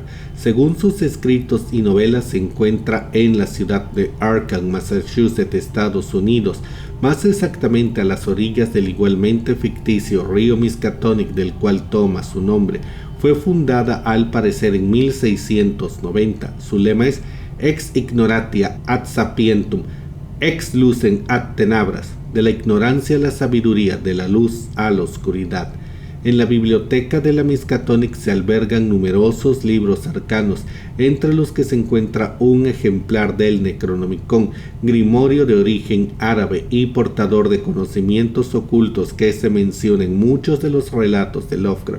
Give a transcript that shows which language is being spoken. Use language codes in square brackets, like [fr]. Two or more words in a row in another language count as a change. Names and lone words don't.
[es] Según sus escritos y novelas, se encuentra en la ciudad de Arkham, Massachusetts, Estados Unidos, más exactamente a las orillas del igualmente ficticio río Miskatonic, del cual toma su nombre. Fue fundada al parecer en 1690. Su lema es [la] Ex ignorantia ad sapientum, ex lucem ad tenebras, [es] de la ignorancia a la sabiduría, de la luz a la oscuridad. En la biblioteca de la Miskatonic se albergan numerosos libros arcanos, entre los que se encuentra un ejemplar del Necronomicon, grimorio de origen árabe y portador de conocimientos ocultos que se menciona en muchos de los relatos de Lovecraft.